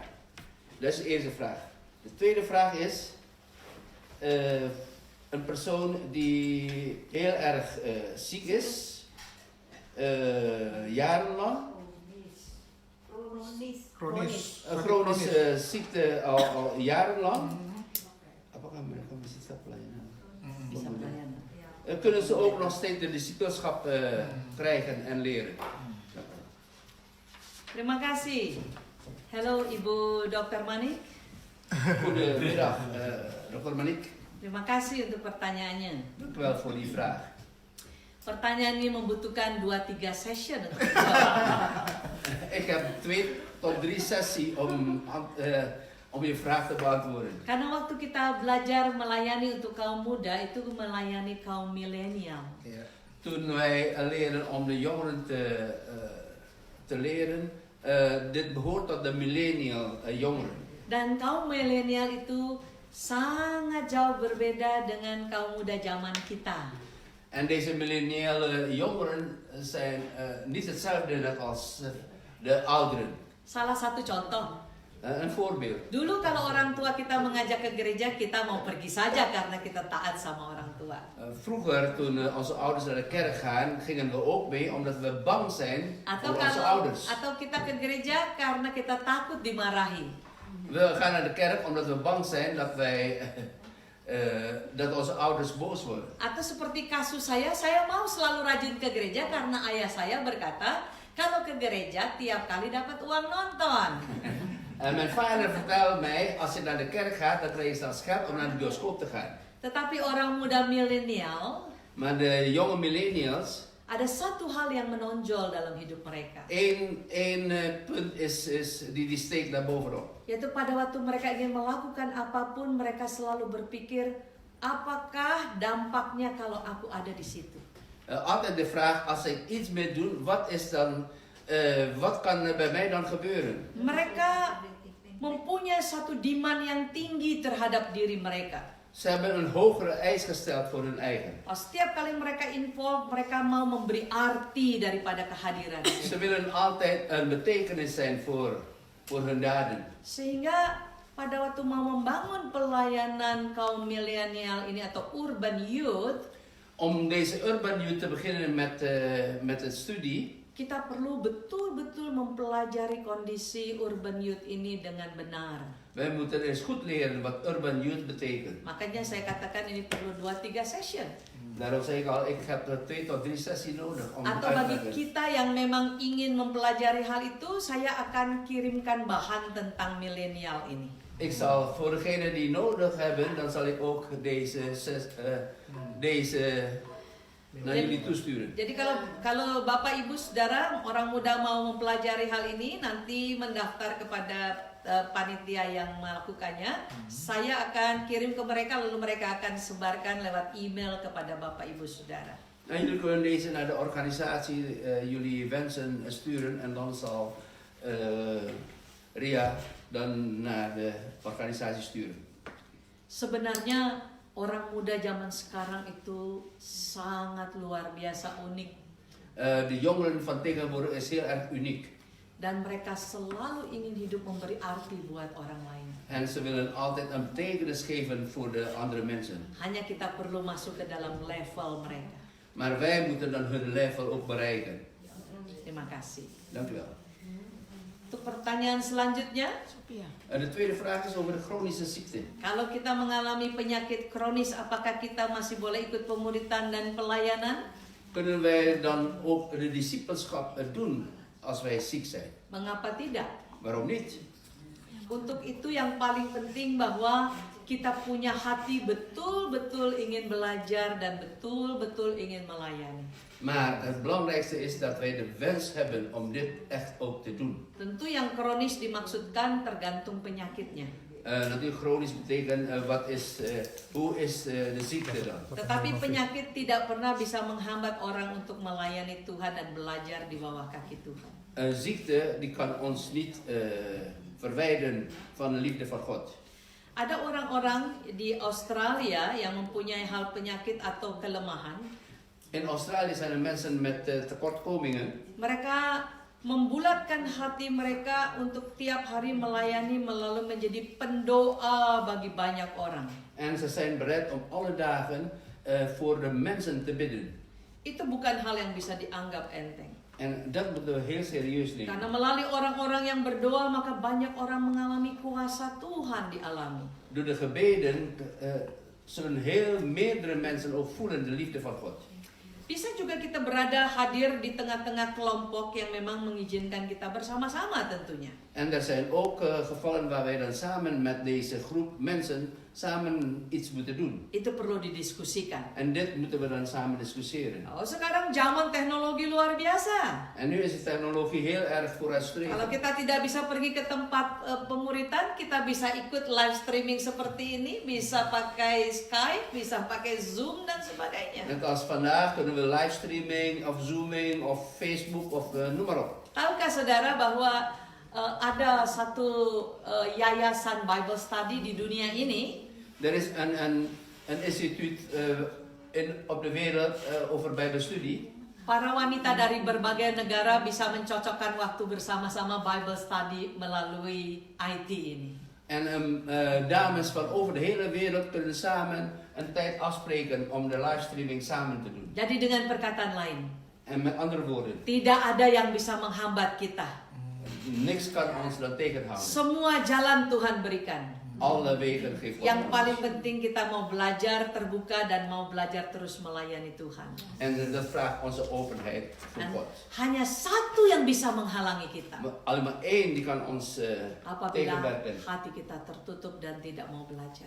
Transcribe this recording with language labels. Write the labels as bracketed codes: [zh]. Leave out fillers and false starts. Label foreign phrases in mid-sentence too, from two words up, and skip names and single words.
[nl] Dat is de eerste vraag. De tweede vraag is... een persoon die heel erg ziek is, jarenlang, een chronische ziekte al jarenlang. [id] Apakah mereka masih tetap pelayanan? Bisa pelayanan. [nl] Kunnen ze ook nog steeds de discipelschap krijgen en leren? [id] Terima kasih. Halo Ibu Dr. Manik. [nl] Goedemiddag, Dr. Manik. [id] Terima kasih untuk pertanyaannya. [nl] Dank u wel voor die vraag. [id] Pertanyaan ini membutuhkan 2-3 session untuk dijawab. [nl] Ik heb 2 tot 3 sessies om je vraag te beantwoorden. [id] Karena waktu kita belajar melayani untuk kaum muda itu melayani kaum milenial. Ya. [nl] Toen wij leren om de jongeren te leren, dit behoort tot de millennial jongeren. [id] Dan kaum milenial itu sangat jauh berbeda dengan kaum muda zaman kita. [nl] En deze millenniale jongeren zijn niet hetzelfde net als de ouderen. [id] Salah satu contoh. [nl] Een voorbeeld. [id] Dulu kalau orang tua kita mengajak ke gereja, kita mau pergi saja karena kita taat sama orang tua. [nl] Vroeger, toen onze ouders naar de kerk gaan, gingen we ook mee omdat we bang zijn voor onze ouders. [id] Atau kita ke gereja karena kita takut dimarahi. [nl] We gaan naar de kerk omdat we bang zijn dat onze ouders boos worden. [id] Atau seperti kasus saya mau selalu rajin ke gereja karena ayah saya berkata, kalau ke gereja tiap kali dapat uang nonton. [nl] En mijn vader vertelde mij, als je naar de kerk gaat, dan krijg je dan geld om naar de bioscoop te gaan. [id] Tetapi orang muda milenial, [nl] Maar de jonge millennials, [id] ada satu hal yang menonjol dalam hidup mereka. [nl] één punt is die steekt naar bovenop. [id] Yaitu pada waktu mereka ingin melakukan apapun, mereka selalu berpikir, apakah dampaknya kalau aku ada di situ? [nl] Altijd de vraag, als ik iets meer doe, wat kan er bij mij dan gebeuren? [id] Mereka mempunyai satu demand yang tinggi terhadap diri mereka. [nl] Ze hebben een hogere eis gesteld voor hun eigen. [id] Setiap kali mereka involve, mereka mau memberi arti daripada kehadiran. [nl] Ze willen altijd een betekenis zijn voor hun daden. [id] Sehingga pada waktu mau membangun pelayanan kaum milenial ini atau [en] urban youth, [nl] Om deze [en] urban youth [nl] te beginnen met een studie, [id] kita perlu betul-betul mempelajari kondisi [en] urban youth [id] ini dengan benar. [nl] wij moeten eens goed leren wat [en] urban youth [nl] betekent. [id] Makanya saya katakan ini perlu 2-3 session. [nl] Daarom zeg ik al, ik heb 2 tot 3 sessies nodig om het [id] Atau [nl] uit te [id] bagi [nl] leggen. [id] kita yang memang ingin mempelajari hal itu, saya akan kirimkan bahan tentang milenial ini. [nl] Ik zal voor degenen die nodig hebben, dan zal ik ook deze naar jullie toesturen. [id] Jadi kalau Bapak Ibu Saudara orang muda mau mempelajari hal ini, nanti mendaftar kepada panitia yang melakukannya. Saya akan kirim ke mereka, lalu mereka akan sebarkan lewat email kepada Bapak Ibu Saudara. [nl] En jullie kunnen deze naar de organisatie jullie wensen sturen en dan zal Ria dan naar de organisatie sturen. [id] Sebenarnya orang muda zaman sekarang itu sangat luar biasa unik. [nl] De jongeren van tegenwoordig is heel erg uniek. [id] Dan mereka selalu ingin hidup memberi arti buat orang lain. [nl] En ze willen altijd een betekenis geven voor de andere mensen. [id] Hanya kita perlu masuk ke dalam level mereka. [nl] Maar wij moeten dan hun level ook bereiken. [id] Terima kasih. [nl] Dank u wel. [id] Untuk pertanyaan selanjutnya, Sophia. [nl] De tweede vraag is over de chronische ziekte. [id] kalau kita mengalami penyakit kronis, apakah kita masih boleh ikut pemuritan dan pelayanan? [nl] Kunnen wij dan ook de discipelschap doen als wij ziek zijn? [id] Mengapa tidak? [nl] Waarom niet? [id] Untuk itu yang paling penting bahwa kita punya hati betul-betul ingin belajar dan betul-betul ingin melayani. [nl] Maar het belangrijkste is dat wij de wens hebben om dit echt ook te doen. [id] Tentu yang kronis dimaksudkan tergantung penyakitnya. [nl] Natuurlijk chronisch betekent hoe is de ziekte dan? [id] Tetapi penyakit tidak pernah bisa menghambat orang untuk melayani Tuhan dan belajar di bawah kaki Tuhan. [nl] Een ziekte die kan ons niet verwijderen van de liefde van God. [id] Ada orang-orang di Australia yang mempunyai hal penyakit atau kelemahan. [nl] In Australië zijn er mensen met tekortkomingen. [id] Mereka membulatkan hati mereka untuk tiap hari melayani melalui menjadi pendoa bagi banyak orang. [nl] En ze zijn bereid om alle dagen voor de mensen te bidden. [id] Itu bukan hal yang bisa dianggap enteng. [nl] En dat moeten we heel serieus nemen. [id] Karena melalui orang-orang yang berdoa maka banyak orang mengalami kuasa Tuhan dialami. [nl] Door de gebeden zullen meerdere mensen ook voelen de liefde van God. [id] Bisa juga kita berada hadir di tengah-tengah kelompok yang memang mengizinkan kita bersama-sama tentunya. [nl] En er zijn ook gevallen waar wij dan samen met deze groep mensen samen iets moeten doen. [id] Itu perlu didiskusikan. [nl] En dit moeten we dan samen discussiëren. [id] Oh, sekarang zaman teknologi luar biasa. [nl] En nu is de technologie heel erg [id] Kalau [nl] vooruitstrevend. [id] kita tidak bisa pergi ke tempat pemuritan, kita bisa ikut [en] live streaming [id] seperti ini, bisa pakai Skype, bisa pakai Zoom dan sebagainya. [nl] Net als vandaag kunnen we livestreaming of zooming of Facebook of noem maar op. [id] Tahukah saudara bahwa ada satu yayasan [en] Bible Study [id] di dunia ini? [nl] Er is een instituut op de wereld over Bijbelstudie. [id] Para wanita dari berbagai negara bisa mencocokkan waktu bersama-sama [en] Bible Study [id] melalui IT ini. [nl] En dames van over de hele wereld kunnen samen een tijd afspreken om de livestreaming samen te doen. [id] Jadi dengan perkataan lain, [nl] En met andere woorden, [id] tidak ada yang bisa menghambat kita. [nl] niks kan ons dan tegenhouden. [id] Semua jalan Tuhan berikan. [nl] Alle wegen geeft [id] Yang [nl] God. [id] paling penting kita mau belajar terbuka dan mau belajar terus melayani Tuhan. [nl] En dat vraagt onze openheid voor [id] Dan [nl] God. [id] hanya satu yang bisa menghalangi kita. [nl] Maar alleen maar één die kan ons [id] Apabila [nl] tegenwerken. [id] hati kita tertutup dan tidak mau belajar.